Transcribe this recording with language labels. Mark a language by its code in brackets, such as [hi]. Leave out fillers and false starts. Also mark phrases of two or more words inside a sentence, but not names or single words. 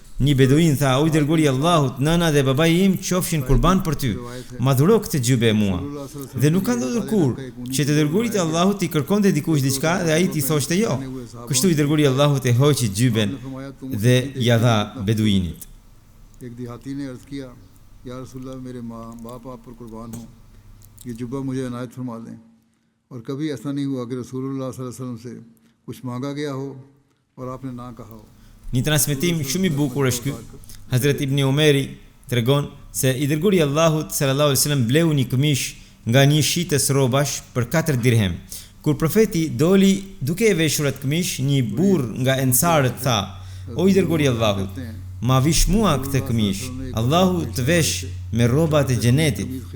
[sq] Një beduin tha: o i dërguri i Allahut, nëna dhe babai im qofshin kurban për ty. Ma dhuro këtë gjybe e mua. Dhe nuk ka ndodhur kur që të dërgurit e Allahut i kërkonte dikush diçka dhe ai i thoshte jo. Kështu i dërguri i Allahut e hoqi gjyben dhe ja dha beduinit. [hi] एक देहाती ने अर्ज किया, [ar] يا رسول الله [hi] मेरे माँ बाप आप पर कुर्बान हो, ये जुब्बा मुझे इनायत फरमा दें। और कभी ऐसा नहीं हुआ कि रसूलुल्लाह [ar] صلى الله عليه وسلم [hi] से कुछ मांगा गया हो और आपने ना कहा हो. [sq] Një transmetim shumë i bukur është ky. Hazrat Ibn Umeri tregon se i dërguri i Allahut [ar] صلى الله عليه وسلم [sq] bleu një këmish nga një shitës rrobash për 4 dirhem. Kur profeti doli duke e veshur atë këmish, një burr nga ensarët tha: o i dërguri i Allahut, ma vish mua këtë këmish, Allahu të vesh me rrobat e xhenetit.